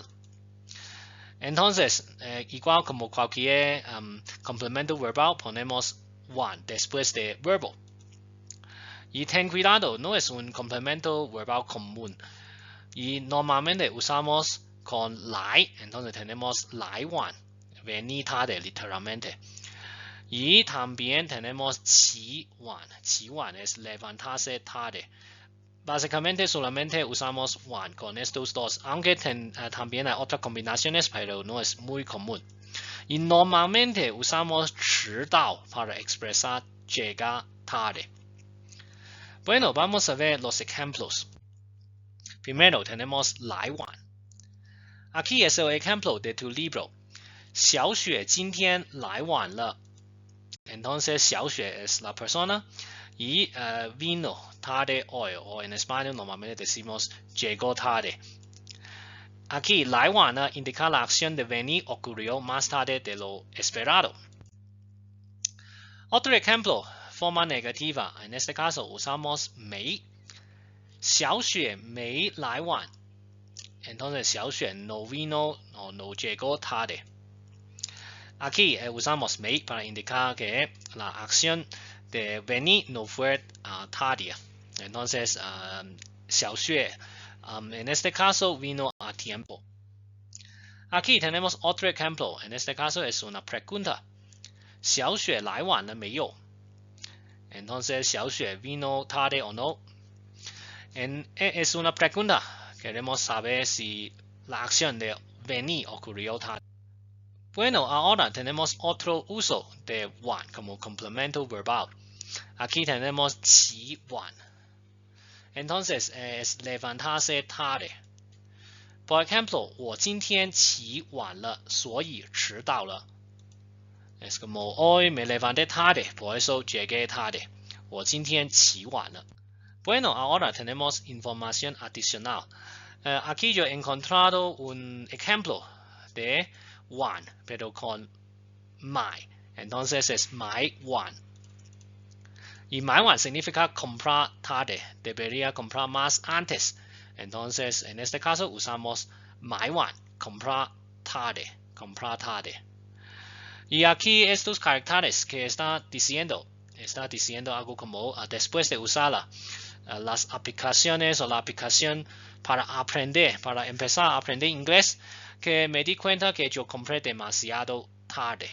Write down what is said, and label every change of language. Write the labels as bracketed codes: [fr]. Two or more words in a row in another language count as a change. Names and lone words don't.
[es] Entonces, igual como cualquier complemento verbal, ponemos one después de verbo. Y ten cuidado, no es un complemento verbal común. Y normalmente usamos con来, entonces tenemos [zh] 来晚, [es] venir tarde literalmente. Y también tenemos [zh] 起晚，起晚 [es] es levantarse tarde. Básicamente solamente usamos one con estos dos, aunque también hay otras combinaciones, pero no es muy común. Y normalmente usamos 迟到 para expresar llegar tarde. Bueno, vamos a ver los ejemplos. Primero tenemos [zh] 来晚. [es] Aquí es el ejemplo de tu libro. [zh] 小雪今天来晚了. [es] Entonces, 小雪 es la persona y vino tarde hoy, o en español normalmente decimos llegó tarde. Aquí, [zh] 来晚呢 [es] indica la acción de venir ocurrió más tarde de lo esperado. Otro ejemplo, forma negativa. En este caso usamos 没. [zh] 小雪没来晚. [es] Entonces, 小雪 no vino o no llegó tarde. Aquí usamos 没 para indicar que la acción de venir no fue tardía. Entonces, 小雪 en este caso vino a tiempo. Aquí tenemos otro ejemplo. En este caso es una pregunta. [zh] 小雪来晚了没有? [es] Entonces, 小雪 vino tarde o no. Es una pregunta. Queremos saber si la acción de venir ocurrió tarde. Bueno, ahora tenemos otro uso de one como complemento verbal. Aquí tenemos [zh] 起晚. [es] Entonces, es levantarse tarde. Por ejemplo, [zh] 我今天起晚了，所以迟到了. [es] Es como hoy me levanté tarde, por eso llegué tarde. [zh] 我今天起晚了. [es] Bueno, ahora tenemos información adicional. Aquí yo he encontrado un ejemplo de one, pero con 买. Entonces es [zh] 买晚. [es] Y [zh] 买晚 [es] significa comprar tarde. Debería comprar más antes. Entonces, en este caso usamos [zh] 买晚, [es] comprar tarde. Y aquí estos caracteres que está diciendo algo como después de usarla, las aplicaciones o la aplicación para empezar a aprender inglés, que me di cuenta que yo compré demasiado tarde.